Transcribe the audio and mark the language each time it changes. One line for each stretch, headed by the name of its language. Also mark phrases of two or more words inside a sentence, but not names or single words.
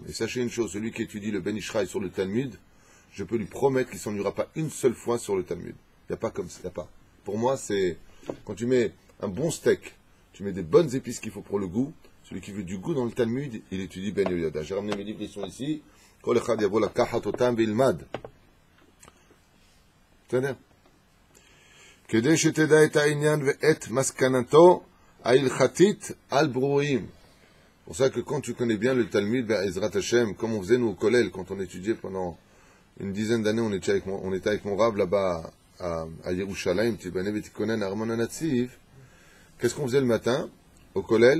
French: Et sachez une chose, celui qui étudie le Ben Ishraï sur le Talmud, je peux lui promettre qu'il ne s'ennuiera pas une seule fois sur le Talmud. Il n'y a pas comme ça, il n'y a pas. Pour moi, c'est quand tu mets un bon steak, tu mets des bonnes épices qu'il faut pour le goût. Celui qui veut du goût dans le Talmud, il étudie Ben Yoyada. J'ai ramené mes livres, ils sont ici.
Hebrew: כל אחד יבוא לקחת אותם וילמד.
French: C'est-à-dire,
Hebrew: כדי שתדע את העניין ואת מסקנתו ההלכתית על בוריו.
French: C'est pour ça que quand tu connais bien le Talmud,
Hebrew: עזרת השם,
French: comme on faisait nous au Kollel, quand on étudiait pendant une dizaine d'années, on était avec mon Rav là-bas à Yerushalayim, qu'est-ce qu'on faisait le matin au Kollel?